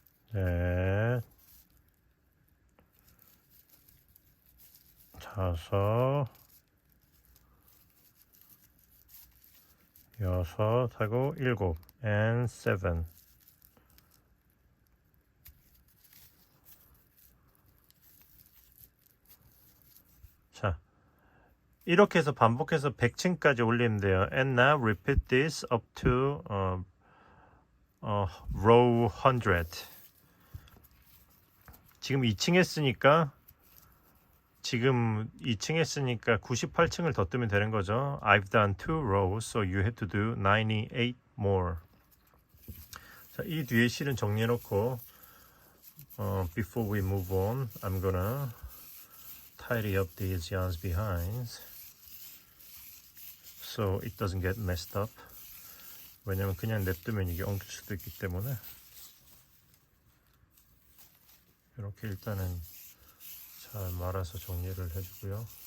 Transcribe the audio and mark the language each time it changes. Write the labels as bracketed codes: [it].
[ko] 넷 다섯 여섯 하고 7 [en] and 7 [ko] 자 이렇게 해서 반복해서 100층까지 올리면 돼요. [en] And now repeat this up to row 100. [ko] 지금 2층 했으니까 98층을 더 뜨면 되는 거죠. [en] I've done 2 rows, so you have to do 98 more. [ko] 자, 이 뒤에 실은 정리해 놓고 [en] before we move on, I'm gonna tidy up these yarns behind so it doesn't get messed up. [ko] 왜냐면 그냥 냅두면 이게 엉킬 수도 있기 때문에 이렇게 일단은 잘 말아서 정리를 해주고요.